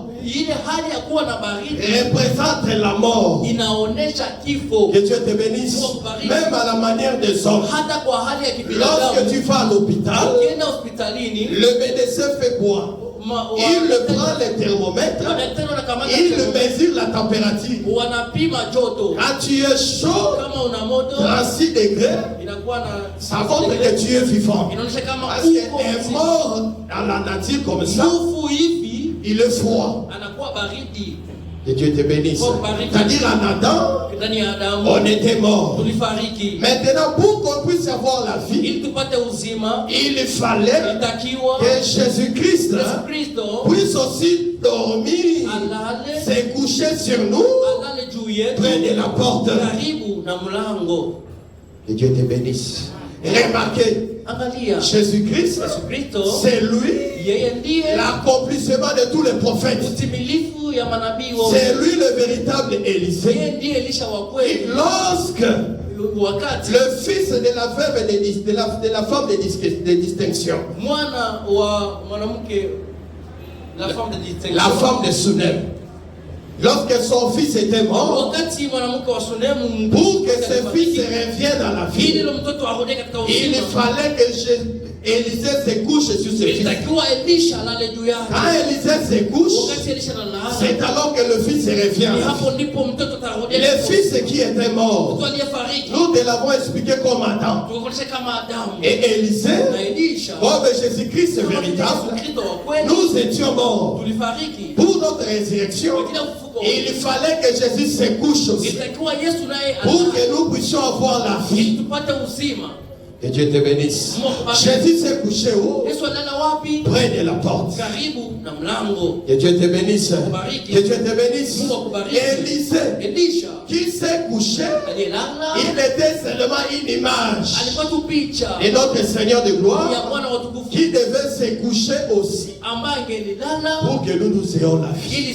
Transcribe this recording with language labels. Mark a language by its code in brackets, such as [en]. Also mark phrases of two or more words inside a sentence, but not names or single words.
[sw] Ile hali ya kuwa na baridi [fr] représente la mort. [sw] inaonesha kifo. [fr] Que Dieu te bénisse. Même à la manière des hommes. [sw] Hata kwa hali ya [fr] Lorsque [sw] kibinadamu, [fr] tu vas à l'hôpital, [sw] ukienda hospitalini [fr] le médecin fait quoi? Il prend le thermomètre, [sw] madaktari wanakamata [fr] il thermometer, mesure la température. [sw] wanapima joto. [fr] Quand tu es chaud, [sw] Kama una moto [fr] 36 degrés, [sw] inakuwa na [fr] ça montre que tu es vivant. [sw] inaonyesha kama [fr] Parce [sw] uko [fr] qu'un [sw] mzima. [fr] mort dans la nature comme ça, [sw] Nguvu hivi [fr] il est froid. [sw] anakuwa baridi. [fr] Que Dieu te bénisse. C'est-à-dire en Adam, [sw] Ndani ya Adamu [fr] on était mort. [sw] tulifariki. [fr] Maintenant, pour qu'on puisse avoir la vie, [sw] Ili tupate uzima [fr] il fallait [sw] itakiwa [fr] que Jésus-Christ [sw] Yesu Kristo [fr] puisse aussi dormir, [sw] alale [fr] se coucher sur nous [sw] alale juu yetu [fr] près de la porte. [sw] karibu na mlango. [fr] Que Dieu te bénisse. Remarquez, [sw] Angalia, [fr] Jésus-Christ, [sw] Yesu Kristo [fr] c'est lui [sw] yeye ndiye [fr] l'accomplissement de tous les prophètes. [sw] utimilifu ya manabii wote. [fr] C'est lui le véritable Élisée. [sw] Yeye ndiye Elisha wa [fr] Et [sw] kweli. [fr] lorsque [sw] Wakati [fr] le fils de la veuve de la femme de distinction, [sw] mwana wa mwanamke, [fr] la femme de distinction, la femme de Sunem, lorsque son fils était mort, [sw] wakati mwanamke wa Sunemu, [fr] pour que ce fils revienne à la [sw] ili [fr] vie, [sw] ile mtoto arudi katika [fr] il [sw] uzima, [fr] fallait que Élisée se couche sur ce fils. [sw] itakiwa Elisha alale juu yake. [fr] Quand Élisée se couche, [sw] Wakati Elisha analala, [fr] c'est alors que le fils revient à [sw] ni [fr] la [sw] hapo [fr] vie. [sw] ndipo mtoto atarudi. [fr] Le fils qui était mort, [sw] mtu aliyefariki [fr] nous te l'avons expliqué comme Adam. [sw] tukufundisha kama Adamu [fr] Et Élisée, [sw] na Elisha, [fr] comme Jésus-Christ [sw] kama vile [fr] véritable, [sw] Yesu Kristo wa kweli, [fr] nous étions morts. [sw] tulifariki. [fr] Pour notre résurrection, [sw] Kwa ajili ya ufufuko [fr] il fallait que Jésus se couche aussi. [sw] itakiwa Yesu naye [fr] Pour [sw] alale [fr] que nous puissions avoir la [sw] ili [fr] vie. [sw] tupate uzima. [fr] Que Dieu te bénisse. Jésus s'est couché où? Près de la porte. Que Dieu te bénisse. Que Dieu te bénisse. Élisée, qui s'est couché, il était seulement une image. Et notre Seigneur de gloire, qui devait se coucher aussi, pour que nous ayons la vie.